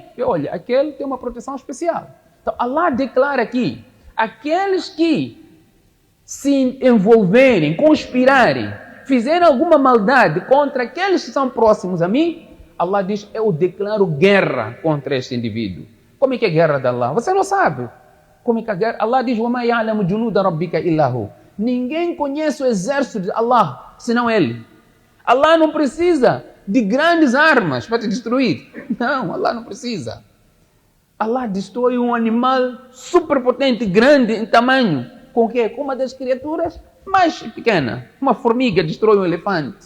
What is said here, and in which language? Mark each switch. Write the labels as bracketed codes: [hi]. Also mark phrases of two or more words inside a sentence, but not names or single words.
[pt] E, olha, aquele tem uma proteção especial. Então, Allah declara aqui, aqueles que se envolverem, conspirarem, fizerem alguma maldade contra aqueles que são próximos a mim, Allah diz, eu declaro guerra contra este indivíduo. Como é que é a guerra de Allah? Você não sabe. Como é que é a guerra? Allah diz, [ar] وَمَا يَعْلَمُ جُنُودَ رَبِّكَ إِلَّا هُ. [pt] Ninguém conhece o exército de Allah, senão ele. Allah não precisa de grandes armas para te destruir. Não, Allah não precisa. Allah destrói um animal superpotente, grande em tamanho. Com o quê? Com uma das criaturas mais pequena. Uma formiga destrói um elefante.